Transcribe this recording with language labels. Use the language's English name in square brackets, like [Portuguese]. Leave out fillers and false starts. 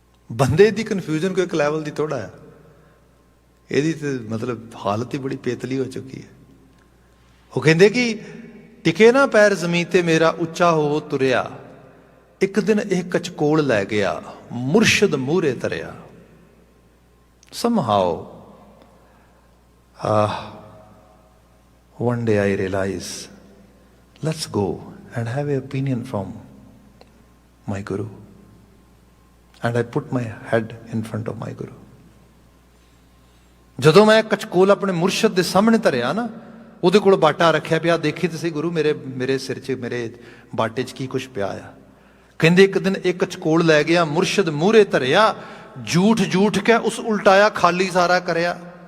[Punjabi] ਬੰਦੇ ਦੀ ਕਨਫਿਊਜ਼ਨ ਕੋਈ ਇੱਕ ਲੈਵਲ ਦੀ ਥੋੜਾ ਹੈ, ਇਹਦੀ ਤੇ ਮਤਲਬ ਹਾਲਤ ਹੀ ਬੜੀ ਪੇਤਲੀ ਹੋ ਚੁੱਕੀ ਹੈ। ਉਹ ਕਹਿੰਦੇ ਕਿ ਟਿਕੇ ਨਾ ਪੈਰ ਜ਼ਮੀਨ ਤੇ ਮੇਰਾ ਉੱਚਾ ਹੋ ਤੁਰਿਆ, ਇੱਕ ਦਿਨ ਇਹ ਕਚਕੋਲ ਲੈ ਗਿਆ ਮੁਰਸ਼ਿਦ ਮੂਹਰੇ ਧਰਿਆ। [English] somehow one day I realize, let's go and have an opinion from my Guru. And I put my head in front of my Guru. [Punjabi] ਜਦੋਂ ਮੈਂ ਕਚਕੋਲ ਆਪਣੇ ਮੁਰਸ਼ਿਦ ਦੇ ਸਾਹਮਣੇ ਧਰਿਆ ਨਾ, ਉਹਦੇ ਕੋਲ ਬਾਟਾ ਰੱਖਿਆ ਪਿਆ, ਦੇਖੀ ਤੁਸੀਂ ਗੁਰੂ ਮੇਰੇ ਸਿਰ 'ਚ ਮੇਰੇ ਬਾਟੇ 'ਚ ਕੀ ਕੁਛ ਪਿਆ ਆ। ਕਹਿੰਦੇ ਇੱਕ ਦਿਨ ਇੱਕ ਕਚਕੋਲ ਲੈ ਗਿਆ ਮੁਰਸ਼ਿਦ ਮੂਹਰੇ ਧਰਿਆ, ਝੂਠ ਝੂਠ ਕੇ ਉਸ ਉਲਟਾਇਆ ਖਾਲੀ ਸਾਰਾ ਕਰਿਆ।